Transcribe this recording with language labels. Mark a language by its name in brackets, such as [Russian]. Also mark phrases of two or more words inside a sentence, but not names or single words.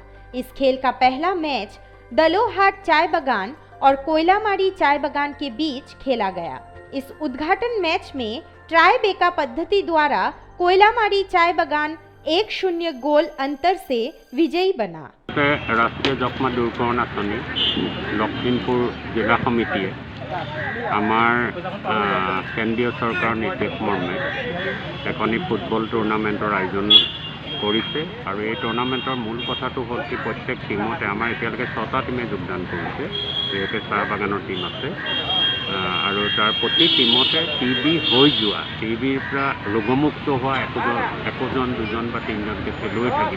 [Hindi] इस खेल का पहला मैच दलोहाट चाय बागान और कोयलामारी चाय बागान के बीच खेला गया। इस उद्घाटन मैच में ट्राई बेका पद्धति द्वारा कोयलामारी चाय बागान 1-0 गोल अंतर से विजयी बना। [Assamese] राष्ट्रीय যক্ষ্মা দূৰীকৰণ আঁচনি লখিমপুৰ জিলা সমিতিয়ে আমাৰ কেন্দ্ৰীয় চৰকাৰৰ নিৰ্দেশ মৰ্মে এখনি [English] football tournament [Assamese] আয়োজন কৰিছে আৰু এই টুৰ্ণামেণ্টৰ মূল কথাটো হ'ল কি প্ৰত্যেক টিমতে আমাৰ এতিয়ালৈকে 6টা টিমে যোগদান কৰিছে, যিহেতু চাহ বাগানৰ টিম আছে আৰু তাৰ প্ৰতি টিমতে টিবি হৈ যোৱা, টিবিৰ পৰা ৰোগমুক্ত হোৱা একোজন দুজন বা তিনিজনকৈ খেলুৱৈ থাকিব।